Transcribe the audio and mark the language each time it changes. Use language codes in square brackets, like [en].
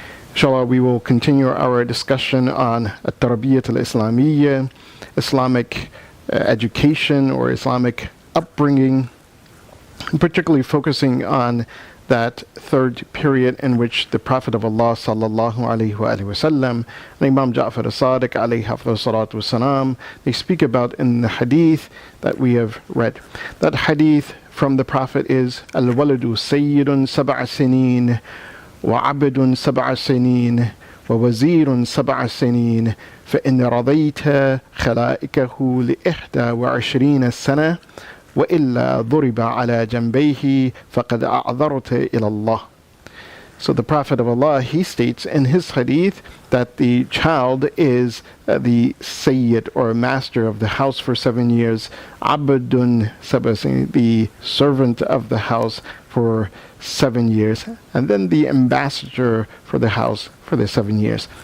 [en] Inshallah, we will continue our discussion on Tarbiyah al-Islamiyya, Islamic education or Islamic upbringing, particularly focusing on that third period in which the Prophet of Allah sallallahu alaihi wasallam and Imam Ja'far as-Sadiq alayhi salatu wasalam, they speak about in the hadith that we have read. That hadith from the Prophet is [ar] al-waladu sayyidun sab'a sinin وعبد 7 سنين ووزير 7 سنين فإن رضيت خلائكه ل21 سنة وإلا ضرب على جنبيه فقد أعذرت إلى الله. [en] So the Prophet of Allah, he states in his hadith that the child is the Sayyid or master of the house for 7 years, Abdun Sabah, the servant of the house for 7 years, and then the ambassador for the house for the 7 years.